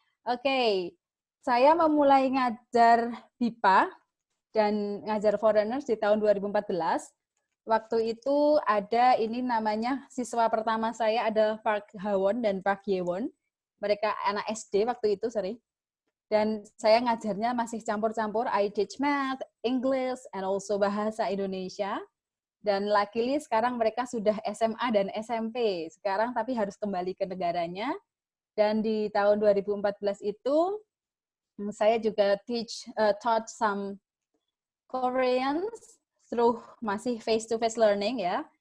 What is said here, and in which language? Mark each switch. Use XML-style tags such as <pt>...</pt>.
<id>Oke, saya memulai ngajar BIPA dan ngajar foreigners di tahun 2014. Waktu itu ada ini namanya siswa pertama saya ada Park Hawon dan Park Yewon. Mereka anak SD waktu itu, Dan saya ngajarnya masih campur-campur.</id> <en>I teach math, English, and also bahasa Indonesia.</en> <id>Dan luckily sekarang mereka sudah SMA dan SMP. Sekarang tapi harus kembali ke negaranya. Dan di tahun 2014 itu, saya juga</id> <en>taught some Koreans through</en> <id>masih</id> <en>face-to-face learning</en> <id>ya.</id>